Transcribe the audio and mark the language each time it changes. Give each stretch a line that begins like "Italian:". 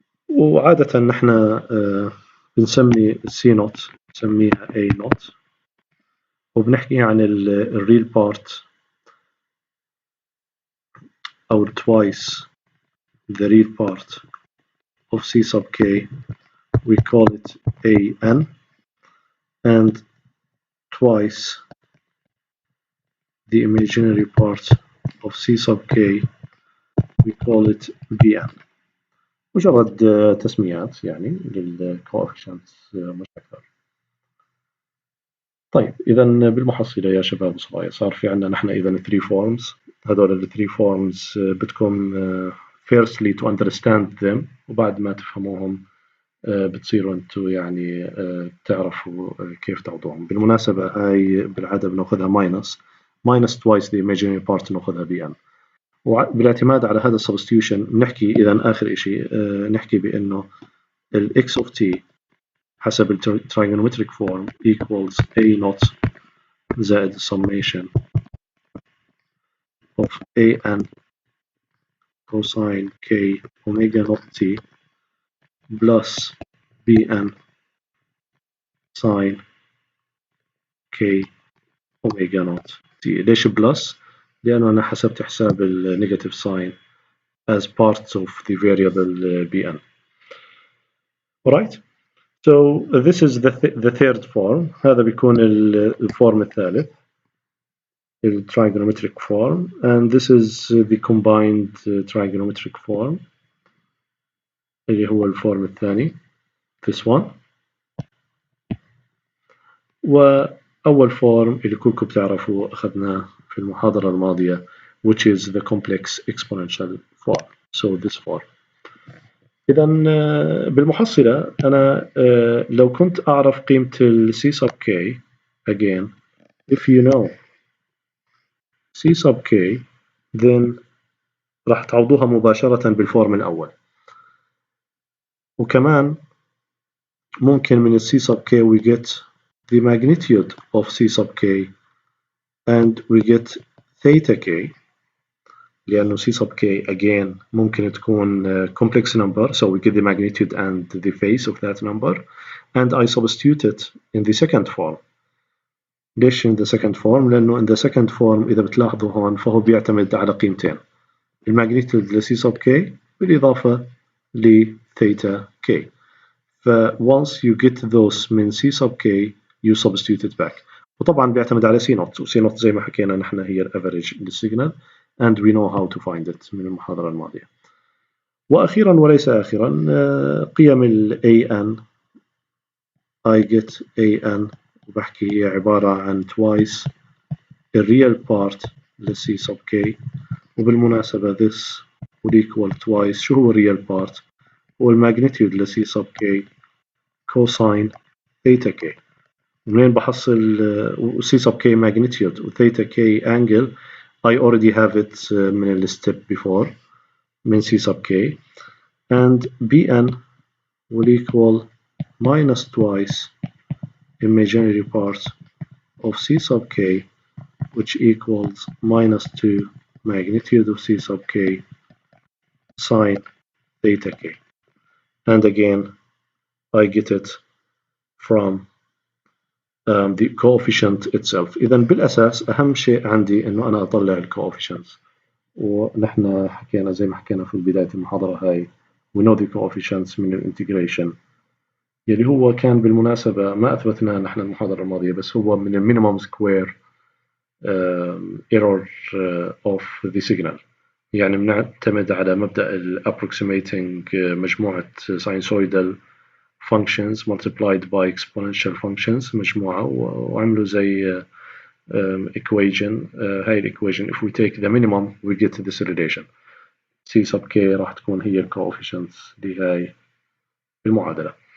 Arabic: وعادة نحن بنسمي
English: C naught نسميها A naught
Arabic: وبنحكي عن الريل بارت أو
English: twice the real part of C sub k, we call it AN, and twice the imaginary part of C sub k, we call it BN.
Arabic: مجرد تسميات يعني للcoefficients مش أكثر. طيب إذا بالمحصلة يا شباب وصبايا صار في عندنا نحن إذا 3 forms. هذول ال 3 forms بدكم
English: firstly to understand them
Arabic: وبعد ما تفهموهم بتصيروا انتوا يعني تعرفوا كيف تعوضوهم. بالمناسبة هاي بالعادة بناخذها
English: minus twice the imaginary part ناخذها bn.
Arabic: وبالاعتماد على هذا
English: substitution
Arabic: بنحكي إذا آخر إشي نحكي بأنه ال
English: x of t حسب ال trigonometric form equals a naught زائد summation of an cosine k omega naught t plus bn sine k omega naught t.
Arabic: ليش بلس؟ لأنه أنا حسبت حساب النيجاتيف
English: sign as part of the variable bn. Alright, so this is the third form.
Arabic: هذا بيكون الفورم الثالث ال
English: trigonometric form, and this is the combined trigonometric form
Arabic: اللي هو الفورم الثاني
English: this one.
Arabic: وأول فورم اللي كلكم بتعرفوا أخذناه في المحاضرة الماضية
English: which is the complex exponential form. So this form.
Arabic: إذا بالمحصلة أنا لو كنت أعرف قيمة ال C sub k
English: again, if you know C sub k then
Arabic: راح تعوضوها مباشرة بالفورم الأول.
English: وكمان ممكن من ال C sub k we get the magnitude of C sub k and we get theta k لأنه C sub k again
Arabic: ممكن تكون
English: complex number, so we get the magnitude and the face of that number, and I substitute it in the second form
Arabic: ليش
English: in the second form؟
Arabic: لأنه in the second form إذا بتلاحظوا هون فهو بيعتمد على قيمتين، الماجنتيود ل C sub k بالإضافة ل theta k.
English: ف once you get those من C sub k you substitute it back.
Arabic: وطبعا بيعتمد على C naught، و C naught زي ما حكينا نحن هي الافريج للسيجنال
English: and we know how to find it
Arabic: من المحاضرة الماضية. وأخيرا وليس آخرا قيم ال
English: AN I get AN
Arabic: وبحكي هي عبارة عن
English: twice the real part
Arabic: ل C sub k.
English: وبالمناسبة this would equal twice
Arabic: شو هو
English: real part؟ هو الماجنتيود ل C sub k cosine theta k.
Arabic: منين بحصل
English: C sub k magnitude و theta k angle؟ I already have it من ال step before من C sub k, and Bn will equal minus twice imaginary part of C sub k, which equals minus 2 magnitude of C sub k sine theta k. And again I get it from the coefficient itself.
Arabic: إذا بالأساس أهم شيء عندي إنه أنا أطلع ال coefficients، ونحن حكينا زي ما حكينا في بداية المحاضرة هاي
English: we know the coefficients
Arabic: من الانتجريشن يلي هو كان بالمناسبة ما أثبتناه نحن المحاضرة الماضية، بس هو من المينيمم سكوير error
English: of the signal.
Arabic: يعني بنعتمد على مبدأ ال approximating مجموعة sinusoidal functions
English: multiplied by exponential functions
Arabic: مجموعة، وعملوا زي equation.
English: هاي equation if we take the minimum we get this relation C sub k
Arabic: راح تكون هي ال
English: coefficients
Arabic: لهاي المعادلة.